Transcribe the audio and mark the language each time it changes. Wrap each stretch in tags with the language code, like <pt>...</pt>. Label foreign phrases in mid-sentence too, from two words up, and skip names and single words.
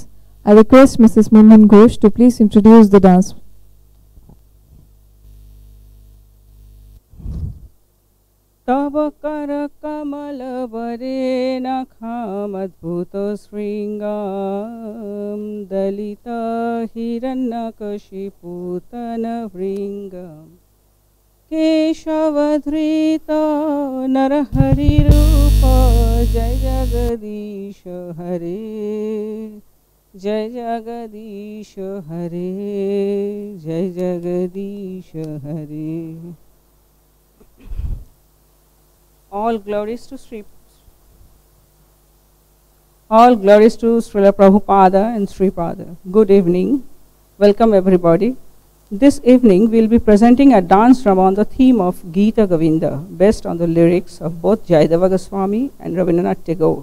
<en>I request Mrs. Munhan Ghosh to please introduce the dance.</en> <sa>तव कर कमल वरे नखामद्भुत श्रृंगाम दलित हिरण्यकशिपूतन भृंगम केशवधृत नरहरिरूप जय जगदीश हरे जय जगदीश हरे जय जगदीश हरे.</sa> <en>All glories to Srila Prabhupada and Sripada. Good evening. Welcome everybody. This evening we will be presenting a dance drama on the theme of Gita Govinda, based on the lyrics of both Jayadeva Goswami and Rabindranath Tagore.</en>